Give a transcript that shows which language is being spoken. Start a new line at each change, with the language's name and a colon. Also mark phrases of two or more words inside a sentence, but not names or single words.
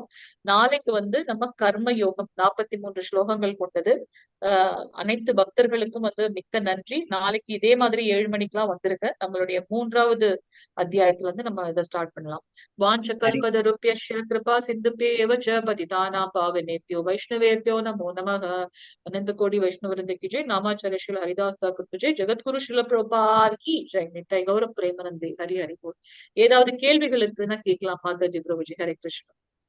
Tamil: நாளைக்கு வந்து நம்ம கர்ம யோகம் 43 ஸ்லோகங்கள் கொண்டது. அனைத்து பக்தர்களுக்கும் வந்து மிக்க நன்றி. நாளைக்கு இதே மாதிரி 7 மணிக்கெல்லாம் வந்துருங்க. நம்மளுடைய 3வது அத்தியாயத்துல வந்து நம்ம இதை ஸ்டார்ட் பண்ணலாம்.
Sanskrit: वाञ्छा कल्पतरुभ्यश्च कृपा सिन्धुभ्य एव च पतितानां पावनेभ्यो वैष्णवेभ्यो नमो नमः.
Hindi: अनंत कोटि वैष्णव वृंद की जय. नामाचार्य श्रील हरिदास ठाकुर की जय. जगतगुरु श्रील प्रभुपाद की जय.
Bangla: নিতাই গৌর প্রেমানন্দে। হরি হরি বোল.
Tamil: ஏதாவது கேள்விகள் இருக்குன்னா கேட்கலாம் மாதாஜி பிரபுஜி. ஹரே கிருஷ்ணா.